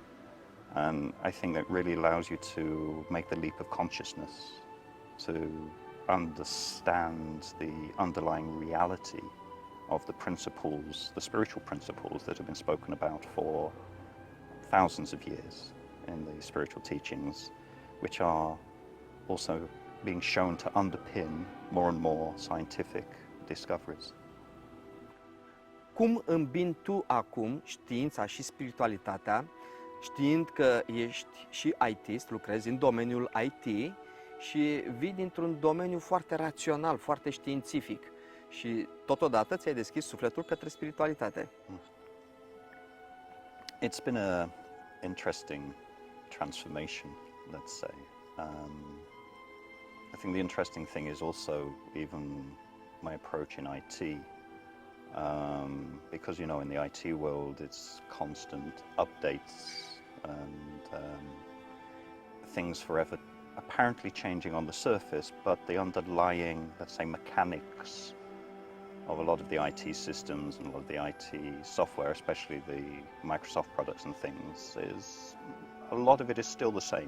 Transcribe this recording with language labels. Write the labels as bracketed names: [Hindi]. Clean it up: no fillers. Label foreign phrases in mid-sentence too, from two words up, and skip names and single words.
[English] And I think that really allows you to make the leap of consciousness, to understand the underlying reality of the principles, the spiritual principles that have been spoken about for thousands of years in the spiritual teachings, which are also being shown to underpin more and more scientific discoveries. [Romanian] Cum îmbini tu acum știința și spiritualitatea, știind că ești și IT-ist, lucrezi în domeniul IT și vii dintr-un domeniu foarte rațional, foarte științific și totodată ți-ai deschis sufletul către spiritualitate? [English] It's been a interesting transformation, let's say. I think the interesting thing is also even my approach in IT, because, you know, in the IT world it's constant updates and things forever apparently changing on the surface, but the underlying, let's say, mechanics of a lot of the IT systems and a lot of the IT software, especially the Microsoft products and things, is a lot of it is still the same.